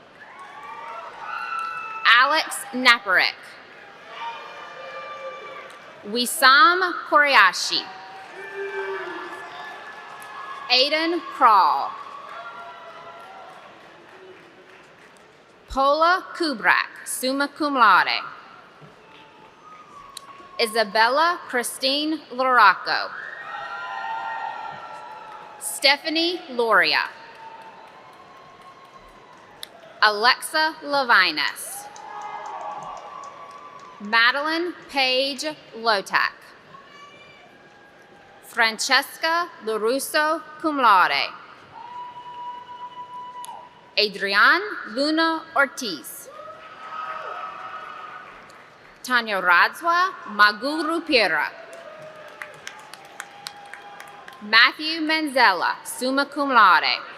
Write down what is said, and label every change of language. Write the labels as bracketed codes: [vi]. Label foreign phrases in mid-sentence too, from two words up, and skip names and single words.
[en] Alex Naparek. Wissam Koreyashi. Aiden Prawl. Paula Kubrak, [la] summa cum laude. [en] Isabella Christine Loraco. Stephanie Loria. Alexa Levinas. Madeline Page Lotak. Francesca LaRusso, [la] cum laude. [en] Adrian Luna Ortiz. Tanya Radzwa Maguru Pira. Matthew Manzella, [la] summa cum laude.